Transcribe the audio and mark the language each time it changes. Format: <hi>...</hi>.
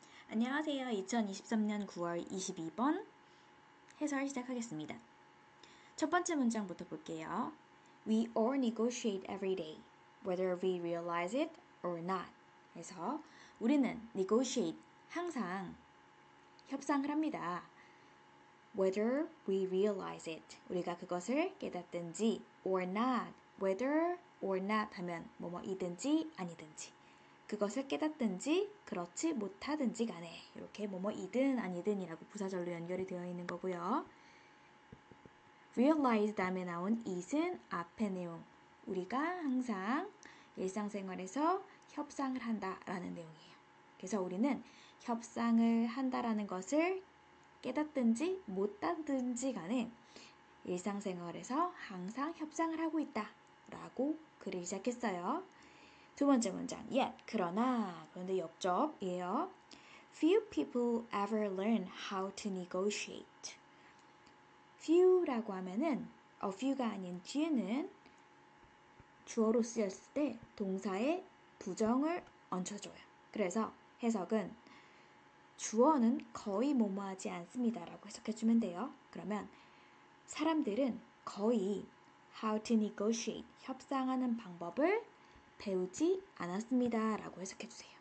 <ko>안녕하세요. 2023년 9월 22번 해설 시작하겠습니다. 첫 번째 문장부터 볼게요.</ko> <en>We all negotiate every day, whether we realize it or not.</en> <ko>그래서 우리는 negotiate, 항상 협상을 합니다.</ko> <en>Whether we realize it,</en> <ko>우리가 그것을 깨닫든지,</ko> <en>or not, whether or not</en> <ko>하면 뭐뭐이든지 아니든지. 그것을 깨닫든지 그렇지 못하든지 간에 이렇게 뭐뭐이든 아니든이라고 부사절로 연결이 되어 있는 거고요. realize 다음에 나온 it은 앞의 내용. 우리가 항상 일상생활에서 협상을 한다라는 내용이에요. 그래서 우리는 협상을 한다라는 것을 깨닫든지 못하든지 간에 일상생활에서 항상 협상을 하고 있다라고 글을 시작했어요. 두 번째 문장, yet, 그러나, 그런데 옆접이에요.</ko> <en>Few people ever learn how to negotiate.</en> <ko>few라고 하면은 a few가 아닌 뒤에는 주어로 쓰였을 때 동사의 부정을 얹혀줘요. 그래서 해석은 주어는 거의 뭐뭐하지 않습니다라고 해석해주면 돼요. 그러면 사람들은 거의</ko> <en>how to negotiate,</en> <ko>협상하는 방법을 배우지 않았습니다 라고 해석해주세요.</ko>